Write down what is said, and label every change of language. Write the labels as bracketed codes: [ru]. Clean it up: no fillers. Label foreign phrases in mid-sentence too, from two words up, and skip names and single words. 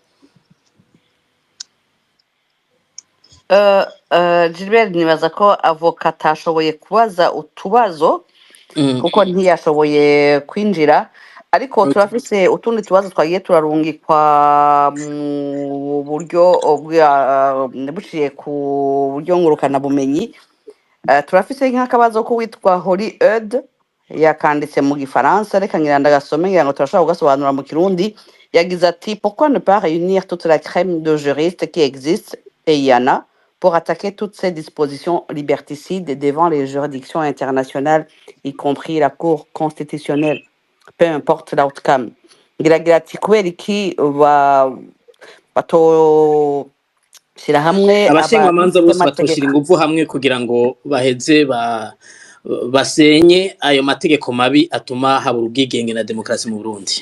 [rn] Gilbert nibaza ko avoka atashoboye kubaza utubazo kuko ntiyashoboye kwinjira, ariko turafise utundi tubazo twagiye turarungikwa mu buryo buciye ku buryo ngurukana bumenyi. Turafise nk'akabazo ko witwa Holy Eud yakanditse mu gifaransa, reka ngira ndagasome ngira ngo turashobora kugasobanura mu kirundi. Yagize ati [fr] pourquoi ne pas réunir toute la crème de juristes qui existe, et il y en a, pour attaquer toutes ces dispositions liberticides devant les juridictions internationales, y compris la Cour constitutionnelle, peu importe l'outcome. [rn] Ngira ati kubera iki shira hamwe abashingamanza bose batoshira ingufu hamwe kugira ngo baheze basenye ayo mategeko mabi atuma habura ubwigenge na demokarasi mu Burundi.